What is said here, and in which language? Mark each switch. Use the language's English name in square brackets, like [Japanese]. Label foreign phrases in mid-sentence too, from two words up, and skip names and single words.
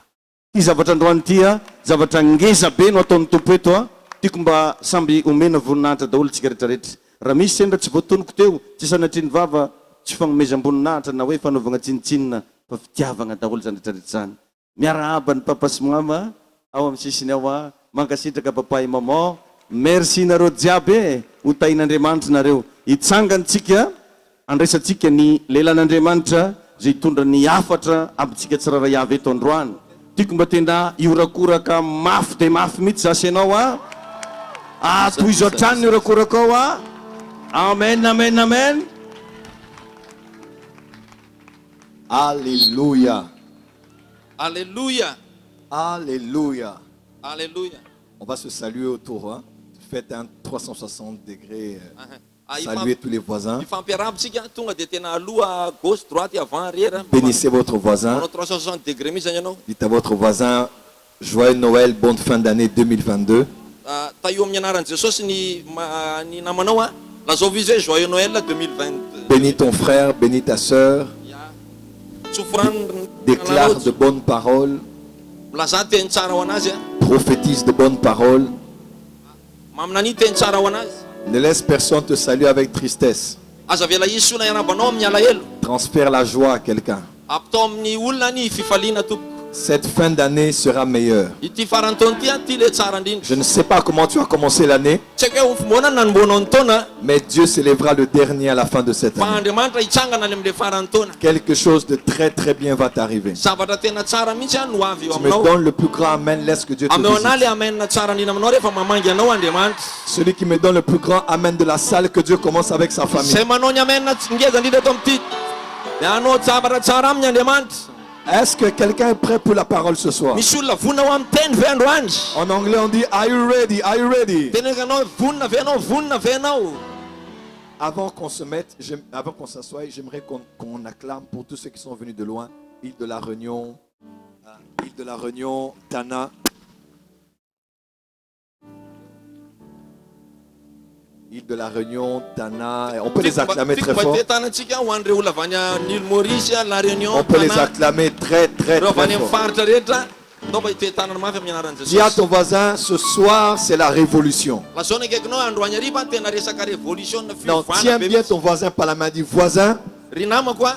[Malagasy] Ty zavatra androany ty zavatra ngeza be no ataon'ny tompo eto tiako mba samby omena voninahitra daholo tsika rehetrarehetra. Raha misy sendra tsy voatonoko teo, tsy sanatriany vava, tsy fanomezam-boninahitra na hoe fanaovana tsinitsinina fa fitiavana daholo zany rehetrarehetra zany. Miarahaba ny papa sy mama ao amin'ny sisiny ao mankasitraka [French] papa et maman. [Malagasy] Merci nareo jiaby ho tahin'Andriamanitra nareo. Hitsangantsika andraisantsika ny lelan'Andriamanitra zay hitondra ny afatra amintsika tsiraray avy eto androany. Tiako mba tena iorakoraka mafy dia mafy mihitsy zasy ianao tohizo hatrany iorakoraka ao amen, amen, amen. [French] Alléluia. Alléluia. Alléluia. Alléluia. On va se saluer autour. Faites un 360 degrés. Ah, Saluez tous les voisins. [Malagasy] Ifampiarahapitsika tonga dia tena aloha [French] gauche droite avant arrière. Bénissez votre voisin. [Malagasy] Manao 360 degrés mihitsy zany ianao. [French] Dites à votre voisin, joyeux Noël, bonne fin d'année 2022. [Malagasy] Taio amin'ny anaran'i Jesosy ny namanao lazao vizy hoe [French] joyeux Noël [Malagasy] 2020. [French] Bénis ton frère, bénis ta sœur. Déclare de bonnes paroles. [Malagasy] Milaza teny tsara ho anazy [French] Prophétise de bonnes paroles. [Malagasy] maminany teny tsara ho anazy. [French] Ne laisse personne te saluer avec tristesse. [Malagasy] Aza vela izy soa na iarabanao amin'ny alahelo. [French] Transfère la joie à quelqu'un. [Malagasy] Ampitao amin'ny olona ny fifaliana tompoko. [French] Cette fin d'année sera meilleure. [Malagasy] Ity farantaona ity ty le tsara indrindra. [French] Je ne sais pas comment tu as commencé l'année, [Malagasy] Tsy haiko hoe fomboana nanomboanao ny taona [French] mais Dieu s'élèvera le dernier à la fin de cette [Malagasy] fa [French] année. [Malagasy] Andriamanitra hitsangana any amin'le farany taona. [French] Quelque chose de très très bien va t'arriver. [Malagasy] Zavatra tena tsara mihitsy no avy eo [French] Tu me [Malagasy] aminao. [French] donnes le plus grand amen, laisse que Dieu te [Malagasy] Ameo ana [French] visite. [Malagasy] le amenna tsara indrindra aminao rehefa mamangy anao Andriamanitra. [French] Celui qui me donne le plus grand amen de la salle, que Dieu commence avec sa famille. [Malagasy] Zay manao ny amenna ngeza indrindra eto amin'ity. Dia anao zavatra tsara aminy Andriamanitra. [French] Est-ce que quelqu'un est prêt pour la parole ce soir? [Malagasy] Misy olona vonina ho amin'ny teny ve androany? [French] En anglais on dit [English] Are you ready? Are you ready? [Malagasy] Teny anao vonina ve anao? Vonina ve anao? [French] Avant qu'on se mette, avant qu'on s'assoie, j'aimerais qu'on acclame pour tous ceux qui sont venus de loin. Île de la Réunion, Tana. Île de la Réunion, Tana. On peut les acclamer très fort. [Malagasy] Tanantsika ho an'ireo olona avy any an'Île Maurice, [French] La Réunion, On peut les Tana. acclamer très très [Malagasy] Ireo avy any [French] très [Malagasy] amin'ny [French] fort. [Malagasy] faritra rehetra. Atao mba hitetanana mafy amin'ny anaran'i [French] Dis à [Malagasy] Jesosy. [French] ton voisin, ce soir c'est la révolution. [Malagasy] Lazao nakaikinao androany hariva tena resaka révolution na [French] Non, [Malagasy] fivana [French] tiens [Malagasy] be [French] bien [Malagasy] mihitsy. [French] ton voisin par la main. Dis voisin,